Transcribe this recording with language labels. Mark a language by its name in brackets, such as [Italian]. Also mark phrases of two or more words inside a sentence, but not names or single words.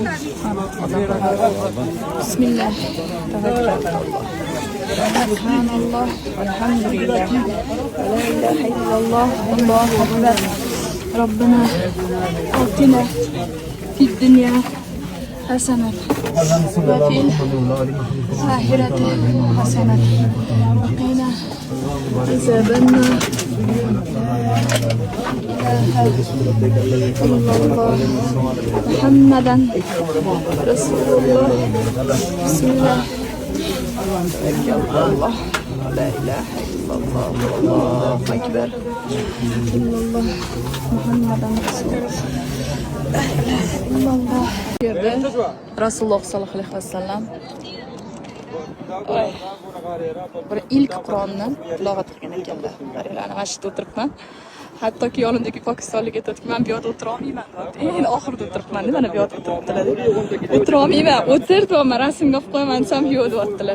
[Arabic] بسم الله. سبحان الله. الحمد لله. لا إله إلا الله. الله أكبر. ربنا آتنا في الدنيا حسنة وفي الآخرة حسنة وقنا عذاب النار. محمد رسول الله. بسم الله. الله. لا إله إلا الله. الله أكبر. İllallah. محمد رسول الله. لا إله إلا الله. [Uzbek] Yerda Rasululloh [Arabic] صلى الله عليه وسلم [Uzbek] bir ilk Qur'onni tilovat qilgan ekanlar. Qaranglar, mana shu yerda o'tiribman. Hattoki yonimdagi pokistonlik aytadiki, men bu yerda o'tira olmayman deb. Eng oxirida o'tiribman deb, mana bu yerda o'tiribdilar. O'tira olmayman, o'tirdim, rasmga olib qo'yaman desam, yo'q deyaptilar.